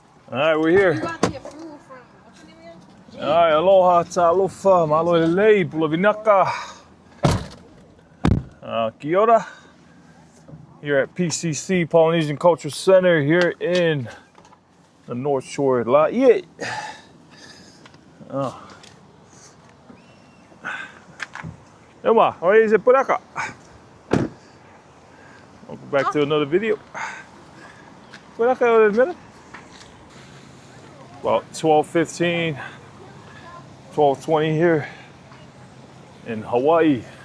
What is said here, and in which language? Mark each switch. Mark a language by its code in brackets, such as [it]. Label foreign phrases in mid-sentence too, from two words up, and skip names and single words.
[en] All right, we're here. You got the approval from, what's your name again? All right, aloha, talofa, malo lei, pulovinaka. [mi] Kia ora. [en] Here at PCC, Polynesian Cultural Center, here in the North Shore. Laie. Emma, how is it, Puraka? Welcome back to another video. Puraka, in a minute. About 12:15, 12:20 here in Hawaii.